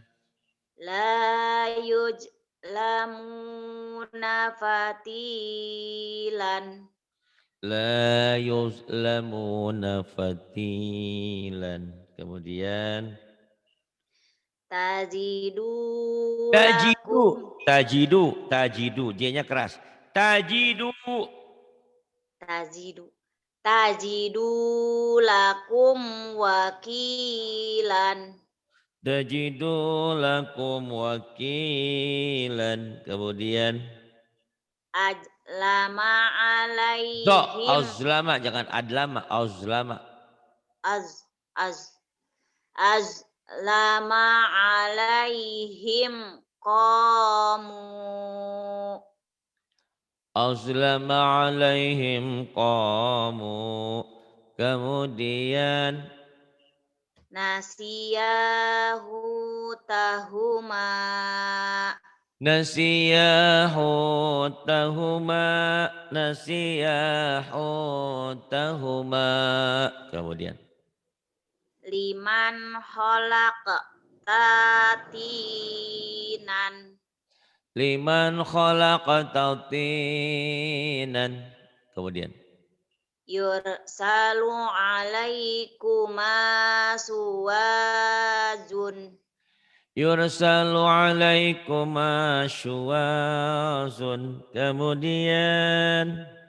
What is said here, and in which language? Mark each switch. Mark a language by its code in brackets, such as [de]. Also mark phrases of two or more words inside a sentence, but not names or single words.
[ar] لا يظلمون فتيلا. لا يظلمون فتيلا. [id] Kemudian [ar] Tazidu tajidu, lakum. tajidu. [id] J-nya keras. [ar] Tajidu. تجدوا لكم وكيلا. تجدوا لكم وكيلا. [id] Kemudian [ar] Ajlama do, alaihim. auzlama. Jangan adlama, auzlama. أظلم عليهم قاموا. أظلم عليهم قاموا. [id] Kemudian [ar] ناصيتها. ناصيتها. ناصيتها. [id] Kemudian. [ar] لمن خلقت طينا. لمن خلقت طينا. [id] Kemudian. [ar] يرسل عليكما شواظ. يرسل عليكما شواظ. [id] Kemudian.